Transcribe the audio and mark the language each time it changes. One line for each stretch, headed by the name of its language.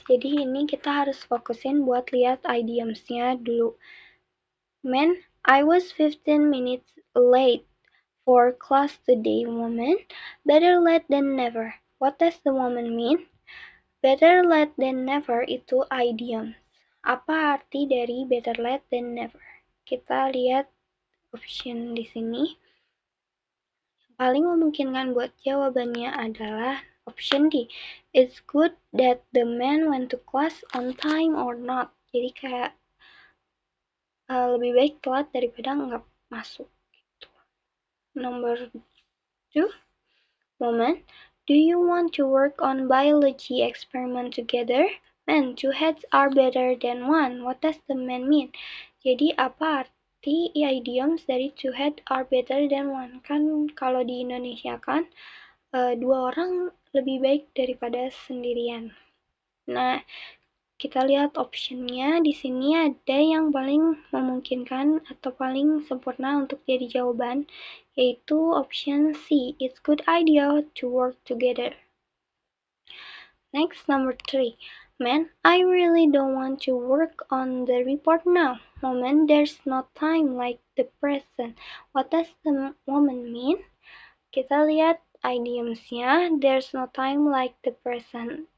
Indonesian: Jadi ini kita harus fokusin buat lihat idiomsnya dulu.
English: Man, I was 15 minutes late for class today. Woman, better late than never. What does the woman mean? Better late than never
Indonesian: itu idioms. Apa arti dari
English: better late than never?
Indonesian: Kita lihat option di sini. Yang paling memungkinkan buat jawabannya adalah option D.
English: It's good that the man went to class on time or not.
Indonesian: Jadi kayak lebih baik telat daripada nggak masuk gitu.
English: Number 2, woman, do you want to work on biology experiment together? Man, two heads are better than one. What does the man mean?
Indonesian: Jadi apa arti idioms dari
English: two heads are better than one?
Indonesian: Kan kalau di Indonesia kan dua orang lebih baik daripada sendirian. Nah, kita lihat optionnya di sini ada yang paling memungkinkan atau paling sempurna untuk jadi jawaban, yaitu option C.
English: It's good idea to work together. Next, number 3. Man, I really don't want to work on the report now. Woman, there's no time like the present. What does the woman mean?
Indonesian: Kita lihat idiomsnya,
English: there's no time like the present.